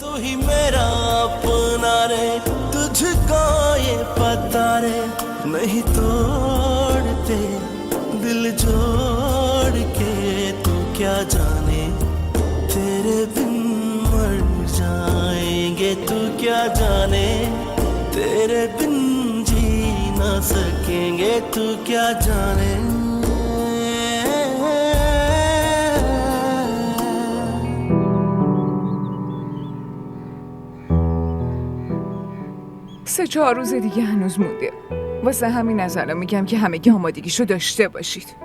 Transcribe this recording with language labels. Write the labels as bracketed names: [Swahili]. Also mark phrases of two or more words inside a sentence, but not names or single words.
[Hindi] ही मेरा अपना रे, तुझको ये पता रे, नहीं तोड़ते दिल जोड़ के, तू क्या जाने तेरे बिन मर जाएंगे, तू क्या जाने तेरे बिन जी ना सकेंगे, तू क्या जाने। [Persian] سه چهار روز دیگه هنوز مونده. واسه همین از الان میگم که همگی آمادگیشو داشته باشید.